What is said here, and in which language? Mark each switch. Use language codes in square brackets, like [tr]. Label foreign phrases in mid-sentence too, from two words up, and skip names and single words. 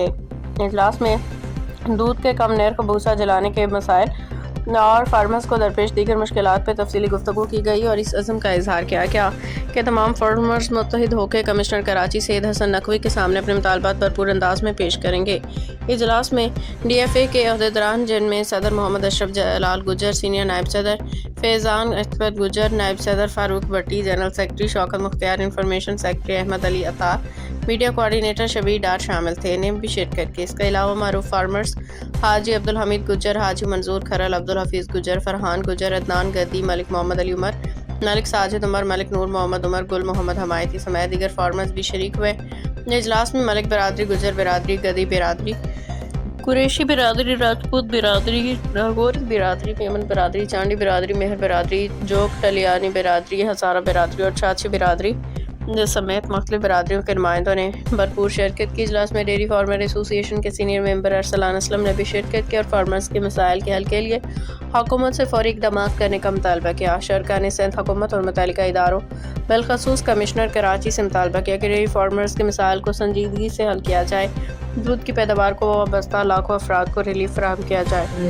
[ur] اجلاس میں دودھ کے کم نرخ، بھوسا جلانے کے مسائل اور فارمرز کو درپیش دیگر مشکلات پر تفصیلی گفتگو کی گئی اور اس عزم کا اظہار کیا گیا کہ تمام فارمرز متحد ہو کر کمشنر کراچی سید حسن نقوی کے سامنے اپنے مطالبات بھرپور انداز میں پیش کریں گے. اجلاس میں DFA کے عہدیداران، جن میں صدر محمد اشرف جلال گجر، سینیئر نائب صدر فیضان اختر گجر, نائب صدر فاروق بھٹی, [en] general secretary [ur] شوکت مختیار, [en] information secretary [ur] احمد علی عطار, [en] media coordinator [ur] شبیر ڈار شامل تھے نے بھی شرکت کی. اس کے علاوہ معروف فارمرز حاجی عبدالحمید گجر، حاجی منظور کھرل، عبدالحفیظ گجر، فرحان گجر، عدنان گدی، ملک محمد علی عمر، ملک ساجد عمر، ملک نور محمد عمر، گل محمد حمایتی سمیت دیگر فارمرز بھی شریک ہوئے. اجلاس میں ملک برادری، گجر برادری، گدی برادری، قریشی برادری، راجپوت برادری، ناگوری برادری، میمن برادری، چانڈی برادری، مہر برادری، جوک ٹلیانی برادری، ہزارہ برادری اور چاچی برادری سمیت مختلف برادریوں کے نمائندوں نے بھرپور شرکت کی. اجلاس میں ڈیری فارمر ایسوسی ایشن کے [en] senior member [ur] ارسلان اسلم نے بھی شرکت کی اور فارمرز کے مسائل کے حل کے لیے حکومت سے فوری اقدام کرنے کا مطالبہ کیا. شرکاء نے سندھ حکومت اور متعلقہ اداروں بالخصوص کمشنر کراچی سے مطالبہ کیا کہ [en] dairy farmers [ur] کے مسائل کو سنجیدگی سے حل کیا جائے، دودھ کی پیداوار کو وابستہ لاکھوں افراد کو ریلیف فراہم کیا جائے.